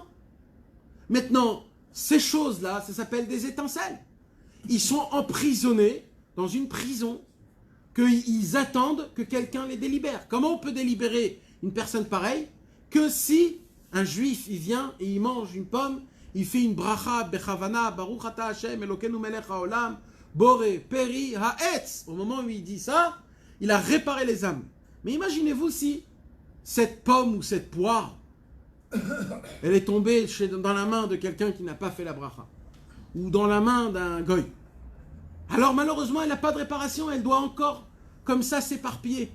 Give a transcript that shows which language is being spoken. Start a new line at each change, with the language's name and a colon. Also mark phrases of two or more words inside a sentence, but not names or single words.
French: Maintenant, ces choses-là, ça s'appelle des étincelles. Ils sont emprisonnés dans une prison, qu'ils attendent que quelqu'un les délibère. Comment on peut délibérer une personne pareille? Que si un juif, il vient et il mange une pomme, il fait une bracha,
Hebrew: בכוונה, ברוך אתה השם, אלוקינו מלך העולם, בורא, פרי, העץ.
French: Au moment où il dit ça, il a réparé les âmes. Mais imaginez-vous si cette pomme ou cette poire, elle est tombée dans la main de quelqu'un qui n'a pas fait la bracha, ou dans la main d'un goy. Alors malheureusement, elle n'a pas de réparation, elle doit encore comme ça s'éparpiller.